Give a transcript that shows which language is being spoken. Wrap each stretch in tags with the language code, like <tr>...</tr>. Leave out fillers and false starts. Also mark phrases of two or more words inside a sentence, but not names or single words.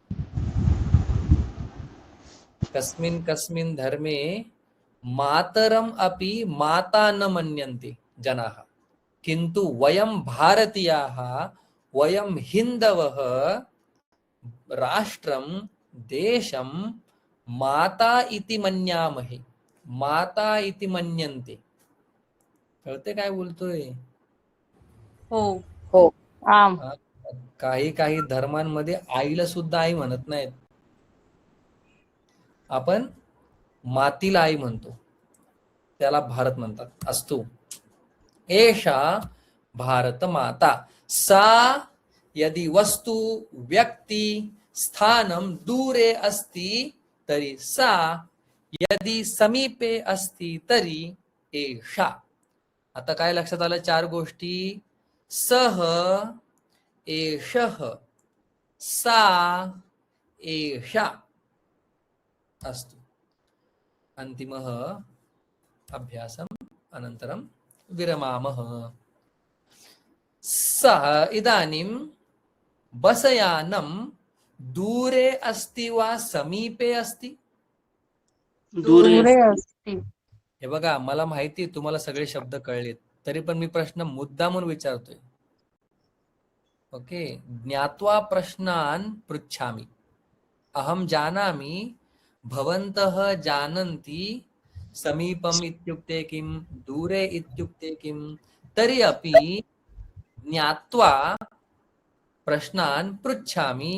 <sa>कस्मिन् कस्मिन् धर्मे मातरम अपि माता न मन्यन्ते जनाः. किन्तु वयं भारतीयाः वयं हिन्दवः राष्ट्रं देशं माता इति मन्यामहे. माता इति मन्यन्ते.</sa> <mr>कळते काय बोलतोय? हो.</mr> <sa>आम.</sa> <mr>काही काही धर्मांमध्ये आईला सुद्धा आई म्हणत नाहीत. आपण मातीला आई म्हणतो, त्याला भारत म्हणतात.</mr> <sa>अस्तु. एषा भारत माता. सा यदि वस्तु व्यक्ति स्थानं दूरे अस्ति तर्हि सा, यदि समीपे अस्ति तर्हि एषा.</sa> <mr>आता काय लक्षात आलं? 4 गोष्टी.</mr> <sa>सह, एषः, सा, एषा. अस्तु. अन्तिमः अभ्यासम् अनन्तरं विरमामः. सः इदानीं बसयानं दूरे अस्ति वा समीपे अस्ति? दूरे अस्ति.</sa> <mr>हे बघा, मला माहिती तुम्हाला सगळे शब्द कळलेत, तरी पण मी प्रश्न मुद्दामून विचारतोय. ओके.</mr> <sa>ज्ञात्वा प्रश्नान् पृच्छामि. अहं जानामि, भवन्तः जानन्ति समीपम् इत्युक्ते किं, दूरे इत्युक्ते किं. तर्हि अपि ज्ञात्वा प्रश्नान् पृच्छामि.</sa>